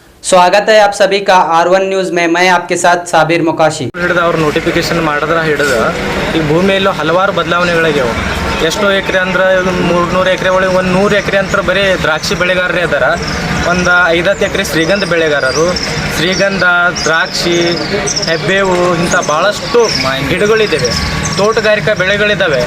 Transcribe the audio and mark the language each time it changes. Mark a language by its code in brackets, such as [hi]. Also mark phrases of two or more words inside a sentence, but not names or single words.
[hi] स्वागत है आप सभी का R1 न्यूज़ में। मैं आपके साथ साबिर मुकाशी। [kn] ಅವ್ರು ನೋಟಿಫಿಕೇಶನ್ ಮಾಡಿದ್ರೆ ಹಿಡಿದು ಈಗ ಭೂಮಿಯಲ್ಲೂ ಹಲವಾರು ಬದಲಾವಣೆಗಳಾಗ್ಯಾವ. ಎಷ್ಟೋ ಎಕರೆ ಅಂದ್ರೆ 300 ಎಕರೆ ಒಳಗೆ 100 ಎಕರೆ ಅಂತ ಬರೀ ದ್ರಾಕ್ಷಿ ಬೆಳೆಗಾರರೇ ಅದಾರ. ಒಂದು 5-10 ಎಕರೆ ಶ್ರೀಗಂಧ ಬೆಳೆಗಾರರು. ಶ್ರೀಗಂಧ, ದ್ರಾಕ್ಷಿ, ಹೆಬ್ಬೇವು ಇಂಥ ಭಾಳಷ್ಟು ಗಿಡಗಳಿದ್ದಾವೆ, ತೋಟಗಾರಿಕಾ ಬೆಳೆಗಳಿದ್ದಾವೆ.